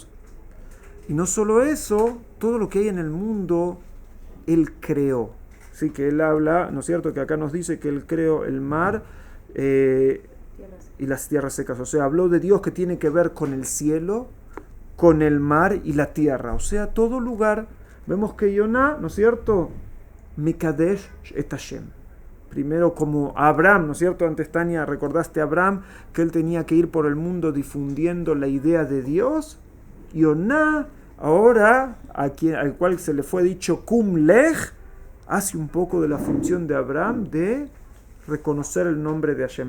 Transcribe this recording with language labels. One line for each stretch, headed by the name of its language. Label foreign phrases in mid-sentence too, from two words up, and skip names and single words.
Spanish: Y no solo eso, todo lo que hay en el mundo, Él creó. Sí, que Él habla, ¿no es cierto? Que acá nos dice que Él creó el mar y las tierras secas. O sea, habló de Dios que tiene que ver con el cielo, con el mar y la tierra. O sea, todo lugar. Vemos que Yoná, ¿no es cierto?
Hebrew: מקדש את השם.
Spanish: Primero como Abraham, ¿no es cierto? Antes, Tania, recordaste a Abraham que él tenía que ir por el mundo difundiendo la idea de Dios. Yoná, ahora, al cual se le fue dicho
Hebrew: קום לך,
Spanish: hace un poco de la función de Abraham de reconocer el nombre de Hashem.